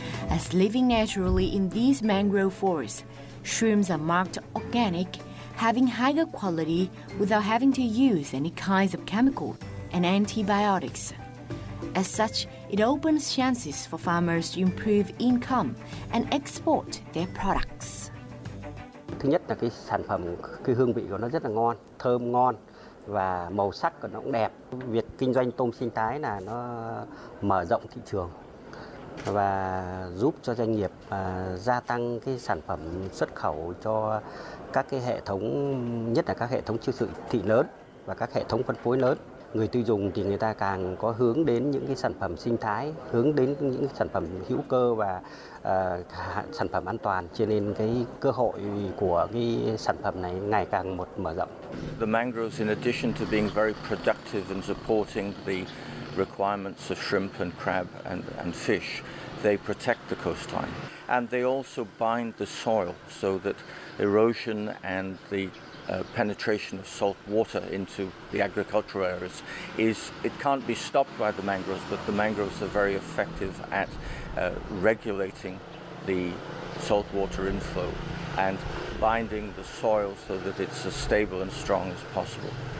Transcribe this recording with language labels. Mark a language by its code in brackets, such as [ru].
[en] As living naturally in these mangrove forests, shrimps are marked organic, having higher quality without having to use any kinds of chemicals and antibiotics. As such, it opens chances for farmers to improve income and export their products. [vi] Thứ nhất là cái sản phẩm, cái hương vị của nó rất là ngon, thơm ngon và màu sắc của nó cũng đẹp. Việc kinh doanh tôm sinh thái là nó mở rộng thị trường và giúp cho doanh nghiệp gia tăng cái sản phẩm xuất khẩu cho các cái hệ thống, nhất là các hệ thống siêu thị lớn và các hệ thống phân phối lớn. Người tiêu dùng thì người ta càng có hướng đến những cái sản phẩm sinh thái, hướng đến những sản phẩm hữu cơ và sản phẩm an toàn, cho nên cái cơ hội của cái sản phẩm này ngày càng mở rộng. [en] The mangroves, in addition to being very productive and supporting the requirements of shrimp and crab and fish, they protect the coastline, and they also bind the soil so that erosion and the penetration of salt water into the agricultural areas it can't be stopped by the mangroves, but the mangroves are very effective at regulating the salt water inflow and binding the soil so that it's as stable and strong as possible.